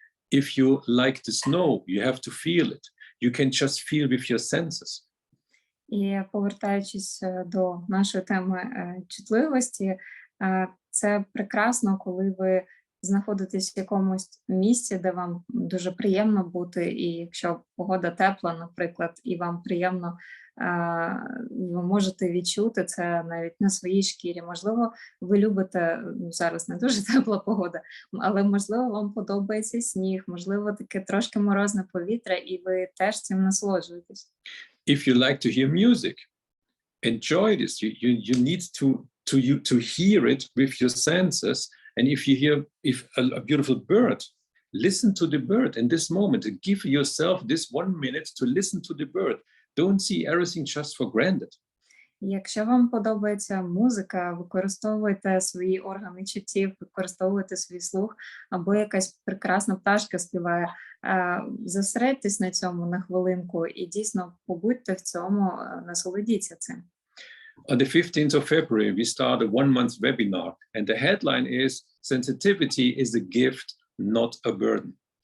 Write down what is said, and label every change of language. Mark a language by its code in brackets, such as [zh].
[en] If you like the snow, you have to feel it. You can just feel with your senses. [uk] І повертаючись до нашої теми чутливості, це прекрасно, коли ви знаходитесь в якомусь місці, де вам дуже приємно бути, і якщо погода тепла, наприклад, і вам приємно, ви можете відчути це навіть на своїй шкірі. Можливо, ви любите, зараз не дуже тепла погода, але, можливо, вам подобається сніг, можливо, таке трошки морозне повітря, і ви теж цим насолоджуєтесь. [en] If you like to hear music, enjoy this. You need to hear it with your senses. And if you hear a beautiful bird, listen to the bird in this moment. Give yourself this 1 minute to listen to the bird. Don't see everything just for granted. [uk] Якщо вам подобається музика, використовуйте свої органи чуттів, використовуйте свій слух, або якась прекрасна пташка співає, зосередьтесь на цьому на хвилинку і дійсно побудьте в цьому, насолодіться цим. [en] On the 15th of February, we start a 1-month webinar, and the headline is Sensitivity is a gift, not a burden.